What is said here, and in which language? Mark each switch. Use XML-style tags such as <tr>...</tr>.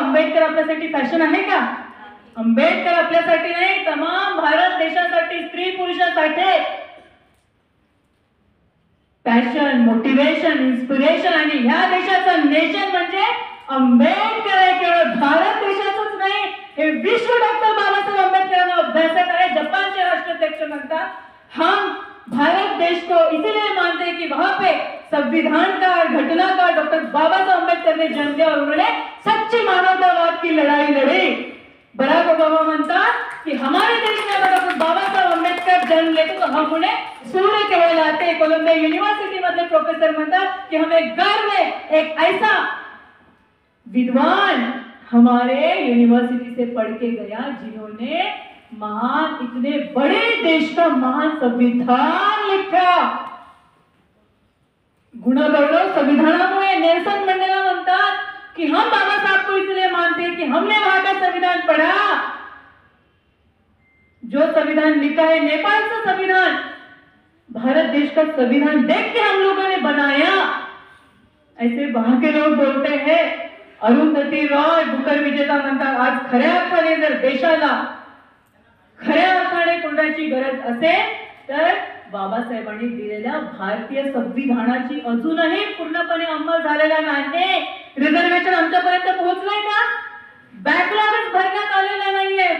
<mr>आंबेडकर आपल्यासाठी फॅशन आहे का. आंबेडकर आपल्यासाठी नाही, तमाम भारत देशासाठी स्त्री पुरुषासाठी पॅशन, मोटिवेशन, इन्स्पिरेशन. आणि ह्या देशाचं नेशन म्हणजे आंबेडकर आहे. केवळ भारत देशाचंच नाही, हे विश्व डॉक्टर बाबासाहेब आंबेडकरांना अभ्यासक आहे. जपानचे राष्ट्राध्यक्ष म्हणतात</mr> <hi>हम भारत देश को इसलिए मानते हैं कि वहां पे संविधानकार घटनाकार डॉक्टर बाबा साहब अम्बेडकर ने जन्म दिया और उन्होंने सच्ची मानवतावाद की लड़ाई लड़ी. बराक ओबामा</hi> <mr>म्हणतात</mr> <hi>कि हमारे देश में अगर बाबा साहब अम्बेडकर जन्म लेते तो हम उन्हें सूर्य कहलाते. कोलंबिया यूनिवर्सिटी</hi> <mr>मधले प्रोफेसर म्हणतात</mr> <hi>कि हमें गर्व है एक ऐसा विद्वान हमारे यूनिवर्सिटी से पढ़ के गया जिन्होंने महान इतने बड़े देश का महान संविधान लिखा.</hi> <mr>गुणगौरव संविधानामुळे.</mr> <hi>नेल्सन मंडेला</hi> <mr>म्हणतात</mr> <hi>कि हम बाबा साहब को इसलिए मानते हैं कि हमने वहां का संविधान पढ़ा. जो संविधान लिखा है नेपाल का संविधान भारत देश का संविधान देख के हम लोगों ने बनाया. ऐसे वहां के लोग बोलते हैं.</hi> <mr>अरुंधती रॉय बुकर विजेता म्हणतात आज खऱ्या अर्थाने जर देशाला खऱ्या अर्थाने कोणाची गरज असेल तर बाबासाहेबांनी दिलेल्या भारतीय संविधानाची अजूनही पूर्णपणे अंमल झालेला नाही. रिझर्वेशन आमच्यापर्यंत पोहोचलंय का. बॅकलॉगच भरण्यात आलेला नाहीये.</mr>